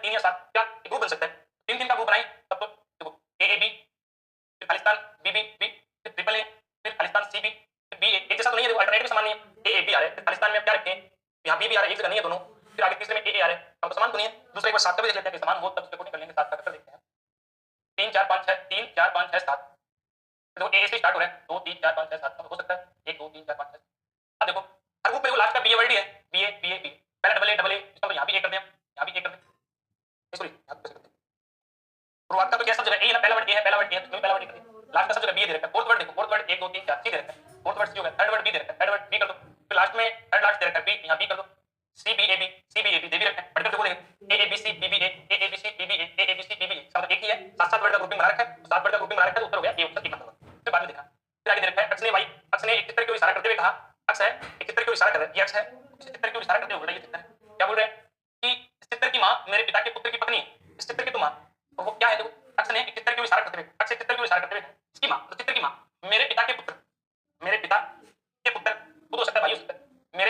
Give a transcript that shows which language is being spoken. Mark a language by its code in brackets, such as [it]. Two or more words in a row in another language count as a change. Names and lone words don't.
[hi] 3 या 7 क्या ग्रुप बन सकता है, 3 3 का ग्रुप बनाई तब तो देखो a a b फिर खालिस्तान b b b फिर ट्रिपल a फिर खालिस्तान c b फिर b a, एक जैसा तो नहीं है, देखो अल्टरनेटिव समान नहीं है, a a b आ रहा है, फिर खालिस्तान में क्या रखें यहाँ b b आ रहा है, एक जगह नहीं है दोनों, फिर आगे तीसरे में a a आ रहा है, अब समान तो नहीं है, दूसरा एक बार 7 का भी देख लेते हैं समान हो तब उसको कोडिंग कर लेंगे, 7 का करके देखते हैं, 3 4 5 6 3 4 5 6 7, देखो a से स्टार्ट हो रहा है 2 3 4 5 6 7 हो सकता है 1 2 3 4 5 6, अब देखो हर ग्रुप में लास्ट का b वर्ड ही है, b a b a b, पहले डबल a इसका तो यहाँ भी a कर दें, यहाँ भी a कर दें, सॉरी यहाँ कैसे करते हैं, शुरुआत का तो क्या सब जगह a है ना, पहला वर्ड a है, पहला वर्ड a है, तो पहला वर्ड a कर दिया, लास्ट का सब जगह b दे रखा है, [en] fourth word [hi] देखो, [en] fourth word [hi] 1 2 3 4 c दे रखा है, [en] fourth word [hi] c हो गया, [en] third word [hi] b दे रखा है, [en] third word [hi] b कर दो, फिर लास्ट में [en] third last [hi] दे रखा है b, यहाँ b कर दो, c b a b c b a b दे भी रखा है, बढ़कर देखो a a b c b b a a a b c b b a a a b c b b a, सब एक ही है, सात सात वर्ड का ग्रुपिंग बना रखा है, सात ए ऑप्शन एक नंबर होगा। फिर बाद में देखना, फिर आगे दे रखा है अक्ष ने वाई, अक्ष ने एक चित्र की ओर इशारा करते हुए कहा, अक्ष है एक चित्र की ओर इशारा कर रहा है, ये अक्ष है, इस चित्र की ओर इशारा करते हुए बोल रहा है, ये चित्र है, क्या बोल रहे हैं कि इस चित्र की माँ मेरे पिता के पुत्र की पत्नी है, इस चित्र की तो माँ, तो वो क्या है, देखो अक्ष ने एक चित्र की ओर इशारा करते हुए, अक्ष एक चित्र की ओर इशारा करते हुए इसकी माँ, तो चित्र की माँ मेरे पिता के पुत्र, मेरे पिता के पुत्र, वो तो सकता है भाई हो सकता है, मेरे